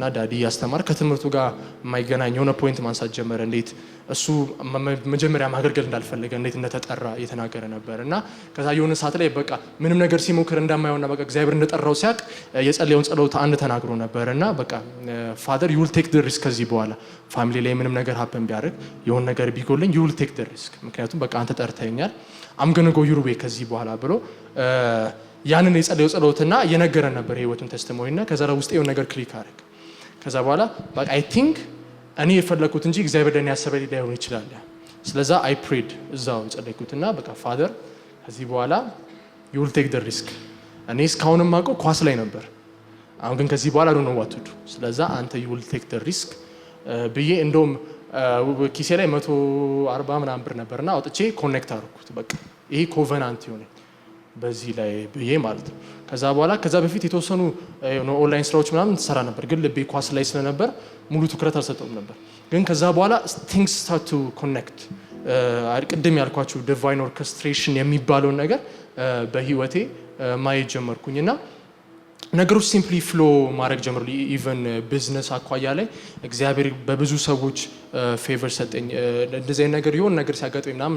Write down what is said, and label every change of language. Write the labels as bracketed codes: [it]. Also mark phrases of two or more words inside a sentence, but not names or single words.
[am] ዳዲ ያስተማር ከትምህርቱ ጋር የማይገናኝ የሆነ ፖይንት ማንሳት ጀመረ እንዴት እሱ መጀመሪያ ማገልገል እንዳልፈለገ እንዴት እንደተጠራ እየተናገረ ነበርና ከዛ የሆነ ሰዓት ላይ በቃ ምንም ነገር ሲሞክር እንደማይሆንና በቃ እግዚአብሔር እንደጠራው ሲያቅ የጸለየውን ጸሎት አንድ ተናግሮ ነበርና በቃ [en] Father you will take the risk [am] ከዚህ በኋላ ፋሚሊ ላይ ምንም ነገር ሀፕን ቢያደርግ የሆነ ነገር ቢጎልኝ [en] you will take the risk [am] ምክንያቱም በቃ አንተ ጠርተኛል [en] I'm going to go your way [am] ከዚህ በኋላ ብሎ ያንን የጸለየው ጸሎትና የነገረን ነበር የህይወቱን ቴስቲሞኒና ከዛ ውስጥ የሆነ ነገር ክሊክ አደረገ ከዛ በኋላ በቃ [en] I think [am] እኔ የፈለኩት እንጂ እግዚአብሔር ለኔ ያሰበልኝ ላይሆን ይችላል ስለዛ [en] I prayed [am] እዛው ጸለይኩትና በቃ ፋደር ከዚህ በኋላ [en] you will take the risk [am] እኔ እስካሁንም ማውቀው ኳስ ላይ ነበር አሁን ግን ከዚህ በኋላ ነው [en] what to do [am] ስለዛ አንተ [en] you will take the risk [am] ብዬ እንደውም ኪሴ ላይ 140 ምናምን ብር ነበርና አውጥቼ ኮኔክት አደረኩት በቃ ይሄ ኮቨናንት ይሆነ በዚህ ላይ ብዬ ማለት ነው ከዛ በኋላ ከዛ በፊት የተወሰኑ ኦንላይን ስራዎች ምናምን ተሰራ ነበር ግን ልቤ ኳስ ላይ ስለነበር ሙሉ ትኩረት አልሰጠውም ነበር ግን ከዛ በኋላ things [en] start to connect [am] ቅድም ያልኳችሁ [en] divine orchestration [am] የሚባለው ነገር በህይወቴ ማየት ጀመርኩኝና ነገሮች [en] simply flow [am] ማድረግ ጀመሩ ኢቭን ቢዝነስ አኳያ ላይ እግዚአብሔር በብዙ ሰዎች ፌቨር ሰጠኝ እንደዚህ አይነት ነገር የሆነ ነገር ሲያጋጥመኝ ምናምን